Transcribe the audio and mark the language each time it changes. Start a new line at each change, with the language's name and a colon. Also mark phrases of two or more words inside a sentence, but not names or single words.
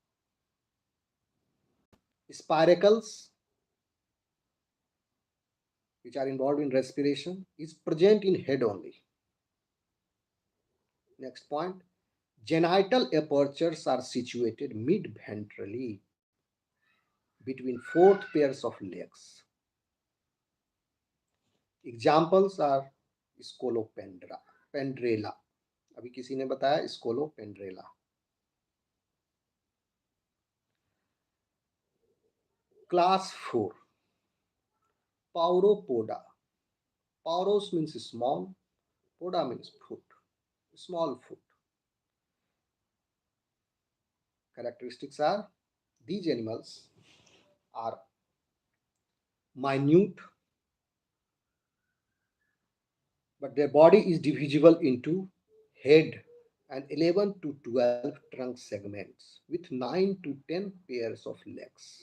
English: Spiracles, which are involved in respiration, is present in head only. Next point. Genital apertures are situated mid-ventrally between fourth pairs of legs. Examples are Scolopendra, Pendrella.
Hindi: अभी किसी ने बताया Scolopendrella. Class 4.
English: Pauropoda. Pauros means small, poda means foot, small foot. Characteristics are these animals are minute, but their body is divisible into head and 11 to 12 trunk segments with 9 to 10 pairs of legs.